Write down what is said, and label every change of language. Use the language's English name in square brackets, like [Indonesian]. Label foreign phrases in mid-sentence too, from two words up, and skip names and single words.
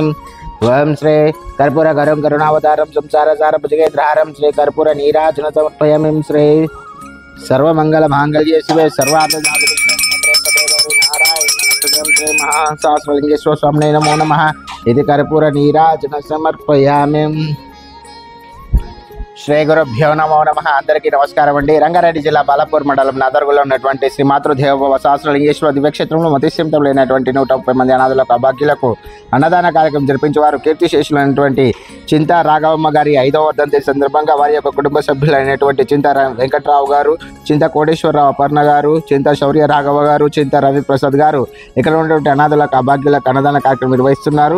[Sanskrit] वयं श्री कर्पूर गरं करुणावतारं संसारसार भुजगेन्द्रहारं श्री कर्पूर नीराजनं समर्पयामि। श्री सर्वमंगल मांगल्ये शिवे सर्वार्थसाधके श्री महासहस्रलिंगेश्वर स्वामिने नमो नमः इति कर्पूर नीराजनं समर्पयामि। శ్రీ గురుభ్యో నమో నమః। [Telugu] అందరికీ నమస్కారం అండి। రంగారెడ్డి జిల్లా బాలాపూర్ మండలం నాదర్గులో ఉన్నటువంటి శ్రీ మాతృదేవోభవ సహస్రలింగేశ్వర దివ్యక్షేత్రంలో మతిస్థిమితం లేనటువంటి 130 మంది అనాథులకు అభాగ్యులకు అన్నదాన కార్యక్రమం జరిపించేవారు కీర్తిశేషులైనటువంటి చింతా రాఘవమ్మ గారి 5వ వర్ధంతి సందర్భంగా వారి యొక్క కుటుంబ సభ్యులైనటువంటి చింతా వెంకట్రావు గారు, చింతా కోటేశ్వరరావు అపర్ణ గారు, చింతా శౌర్య రాఘవ గారు, చింతా రవి ప్రసాద్ గారు ఇక్కడ ఉన్నటువంటి అనాథులకు అభాగ్యులకు అన్నదాన కార్యక్రమం నిర్వహిస్తున్నారు।